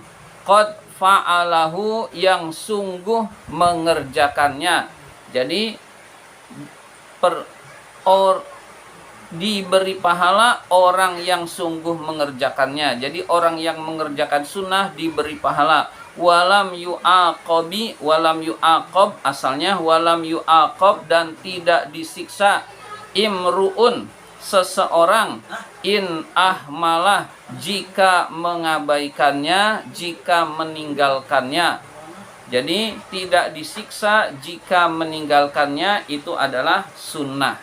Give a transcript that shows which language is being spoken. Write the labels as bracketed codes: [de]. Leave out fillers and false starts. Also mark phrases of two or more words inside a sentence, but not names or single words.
[ar] قد فعله [id] yang sungguh mengerjakannya. Jadi diberi pahala orang yang sungguh mengerjakannya. Jadi orang yang mengerjakan sunnah diberi pahala. [ar] ولم يعاقب ولم يعاقب asalnya ولم يعاقب [id] dan tidak disiksa. Imru'un seseorang [ar] إن أهمله [id] jika mengabaikannya, jika meninggalkannya. Jadi tidak disiksa jika meninggalkannya, itu adalah sunnah.